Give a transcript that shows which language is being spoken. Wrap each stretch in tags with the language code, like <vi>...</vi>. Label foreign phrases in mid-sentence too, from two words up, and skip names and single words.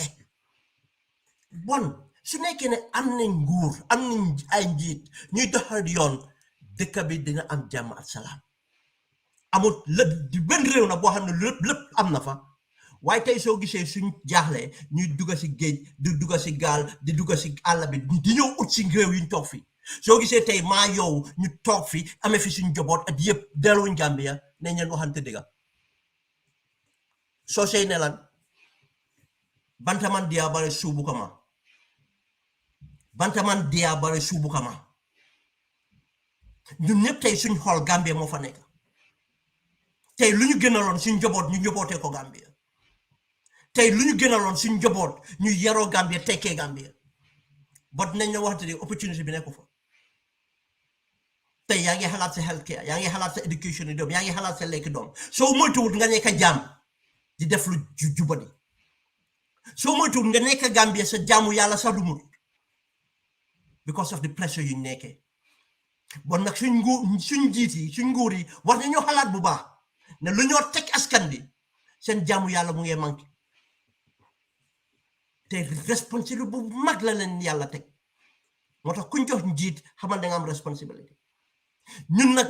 <wo>bon su nekké né am nañ nguur am nañ ay njiit ñuy doxal yoon dëkk bi dina am jàmm ak salaam amul lepp di ben réew na bo xamne lepp am na fa waye tay so gisé suñ jaxlé ñuy dugga ci geej di dugga ci gal di dugga ci àll bi di ñew ut ci réew yi ñu tok fi so gisé tay ma yow ñu tok fi amé fi suñ jobot at yépp delu Gambia né ñen waxante diga so sey né lan</wo> <man>bantaman dia bare subu kama bantaman dia bare subu kama</man> <wo>ñun ñep tay suñ xol Gambia mo fa nek tay luñu gënalon suñ jobot ñu joboté ko Gambia tay luñu gënalon suñ jobot ñu yaro Gambia téké Gambia bot nañ la waxté opportunity bi nekko fa tay yaangi xalat ci healthcare yaangi xalat ci education dom yaangi xalat ci lek dom so moytuwut nga nekk jam di def lu jubadi so moytuwut nga nekk Gambia sa jamu yalla sa dumul</wo> <en>because of the pressure you</en> <wo>nekké bon nak suñ jiti suñ nguur yi war nañu xalat bu baax ne lu ñoo tek askan bi seen jamu yalla mu ngi manki té responsibility bu mag la leen yalla tek motax kuñ jox njit xamal da nga am responsibility ñun nak</wo>